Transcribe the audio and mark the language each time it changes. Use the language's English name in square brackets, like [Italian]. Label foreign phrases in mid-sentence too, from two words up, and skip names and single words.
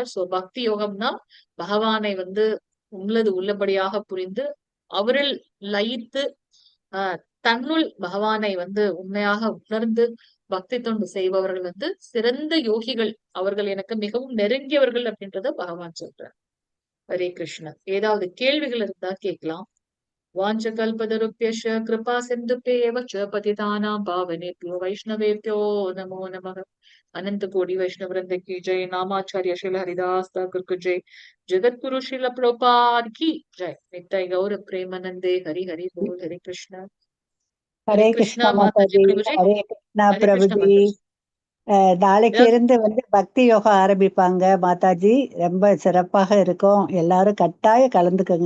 [Tamil] சோ பக்தி யோகம்னா பகவானை வந்து உள்ளபடியாக புரிந்து அவரில் லயித்து தன்னுள் பகவானை வந்து உண்மையாக உணர்ந்து பக்தி தொண்டு செய்பவர்கள் வந்து சிறந்த யோகிகள், அவர்கள் எனக்கு மிகவும் நெருங்கியவர்கள் அப்படின்றத பகவான் சொல்றார். ஹரே கிருஷ்ணா. ஏதாவது கேள்விகள் இருந்தா கேட்கலாம். [Sanskrit] वाञ्छा कल्पतरुभ्यश्च कृपा सिन्धुभ्य एव च पतितानां पावनेभ्यो वैष्णवेभ्यो नमो नमः. [Hindi] अनंत कोटि वैष्णव वृंद की जय. नामाचार्य श्रील हरिदास ठाकुर की जय. जगत गुरु श्रील प्रभुपाद की जय. नित्य गौर प्रेमानंदे. हरि हरि बोल. हरे कृष्णा. [Tamil] ஹரே கிருஷ்ணா மாதாஜி. பிரபுஜி. ஹரே கிருஷ்ணா ஹரே கிருஷ்ணா பிரபுஜி. மாதாஜி. நாளைக்கு இருந்து வந்து பக்தி யோகா ஆரம்பிப்பாங்க மாதாஜி. ரொம்ப சிறப்பாக இருக்கும். எல்லாரும் கட்டாயம் கலந்துக்கங்க.